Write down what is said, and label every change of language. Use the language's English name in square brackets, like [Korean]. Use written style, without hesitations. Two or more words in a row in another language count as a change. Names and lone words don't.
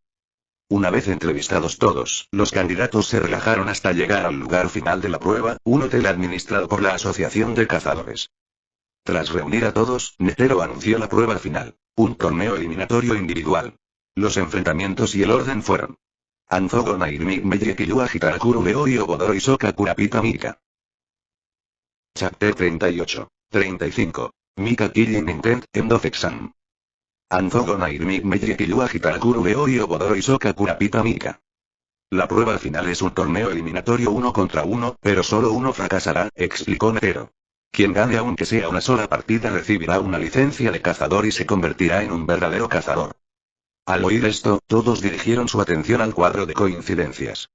[Spanish] Una vez entrevistados todos, los candidatos se relajaron hasta llegar al lugar final de la prueba, un hotel administrado por la Asociación de Cazadores. Tras reunir a todos, Netero anunció la prueba final, un torneo eliminatorio individual. Los enfrentamientos y el orden fueron: Anzo Gon Airmik Meiji Killua Hitarakuru Leorio Bodoro Soka Kurapika Mika. [English] Chapter 38. 35. Mika Killing Intent, End of Exam. Anzo Gon Airmik Meiji Killua Hitarakuru Leorio Bodoro Soka Kurapika Mika. [Spanish] La prueba final es un torneo eliminatorio 1 contra 1, pero solo uno fracasará, explicó Netero. Quien gane aunque sea una sola partida recibirá una licencia de cazador y se convertirá en un verdadero cazador. Al oír esto, todos dirigieron su atención al cuadro de coincidencias.